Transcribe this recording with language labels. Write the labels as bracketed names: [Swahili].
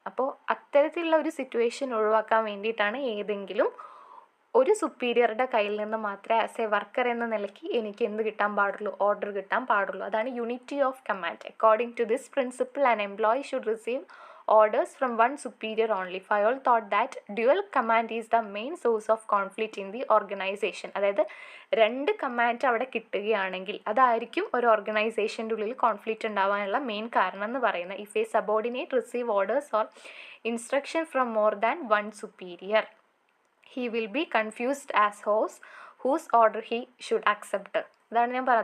[Malayalam] അപ്പോൾ അത്തരത്തിലുള്ള ഒരു സിറ്റുവേഷൻ ഒഴിവാക്കാൻ വേണ്ടിയിട്ടാണ് ഏതെങ്കിലും ഒരു സുപ്പീരിയറുടെ കയ്യിൽ നിന്ന് മാത്രമേ [English] as a worker [Malayalam] എന്ന നിലയ്ക്ക് എനിക്ക് എന്ത് കിട്ടാൻ പാടുള്ളൂ, ഓർഡർ കിട്ടാൻ പാടുള്ളൂ. അതാണ് [English] Unity of command. According to this principle an employee should receive orders from one superior only. Fayol thought that dual command is the main source of conflict in the organization. [Malayalam] അതായത് രണ്ട് command അവിടെ കിട്ടുകയാണെങ്കിൽ അതായിരിക്കും ഒരു ഓർഗനൈസേഷൻ്റെ ഉള്ളിൽ conflict ഉണ്ടാവാനുള്ള main കാരണം എന്ന് പറയുന്നത്. [English] If a subordinate receive orders or instruction from more than one superior, he will be confused as whose order he should accept. [Malayalam] അതാണ് ഞാൻ പറഞ്ഞത്.